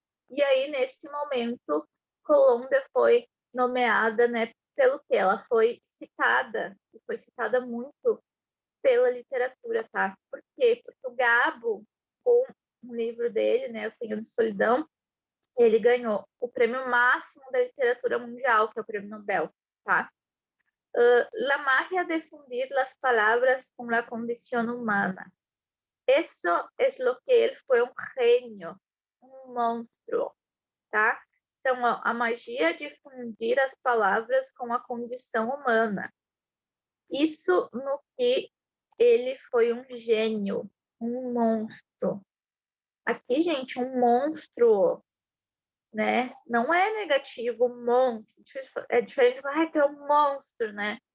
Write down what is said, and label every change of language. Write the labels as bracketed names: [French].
[Portuguese] E aí, nesse momento, Colômbia foi nomeada, né, pelo que ela foi citada, e foi citada muito pela literatura, tá? Por quê? Porque o Gabo, com um livro dele, né, O Senhor de Solidão, ele ganhou o prêmio máximo da literatura mundial, que é o prêmio Nobel, tá? [Spanish] La magia de fundir las palabras con la condición humana. Eso es lo que él fue un genio, [Portuguese] um monstro, tá? Então, a magia de fundir as palavras com a condição humana. Isso no que ele foi um gênio, um monstro. Aqui, gente, um monstro, né? Não é negativo, monstro. É diferente de falar que é um monstro, né?